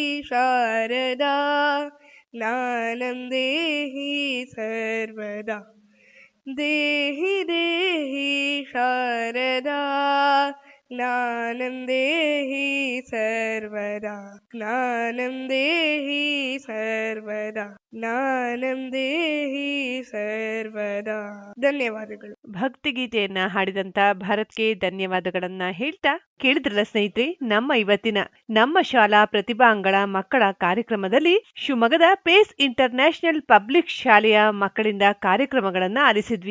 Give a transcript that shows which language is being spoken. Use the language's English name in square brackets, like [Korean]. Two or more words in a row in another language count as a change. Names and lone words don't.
[Sanskrit] ಶಾರದಾ ಜ್ಞಾನಂ ದೇಹಿ ಸರ್ವದಾ ದೇಹಿ ದೇಹಿ ಶಾರದಾ ಜ್ಞಾನಂ ದೇಹಿ ಸರ್ವದಾ ಜ್ಞಾನಂ ದೇಹಿ ಸರ್ವದಾ ಜ್ಞಾನಂ ದೇಹಿ ಸರ್ವದಾ. [Kannada] ಧನ್ಯವಾದಗಳು. ಭಕ್ತಿಗೀತೆಯನ್ನ ಹಾಡಿದಂತ ಭಾರತ್ಗೆ ಧನ್ಯವಾದಗಳನ್ನ ಹೇಳ್ತಾ ಕೇಳಿದ್ರಲ್ಲ ಸ್ನೇಹಿತರೆ, ನಮ್ಮ ಇವತ್ತಿನ ನಮ್ಮ ಶಾಲಾ ಪ್ರತಿಭಾಂಗಳ ಮಕ್ಕಳ ಕಾರ್ಯಕ್ರಮದಲ್ಲಿ ಶಿವಮೊಗ್ಗದ ಪೇಸ್ ಇಂಟರ್ನ್ಯಾಷನಲ್ ಪಬ್ಲಿಕ್ ಶಾಲೆಯ ಮಕ್ಕಳಿಂದ ಕಾರ್ಯಕ್ರಮಗಳನ್ನ ಆಲಿಸಿದ್ವಿ.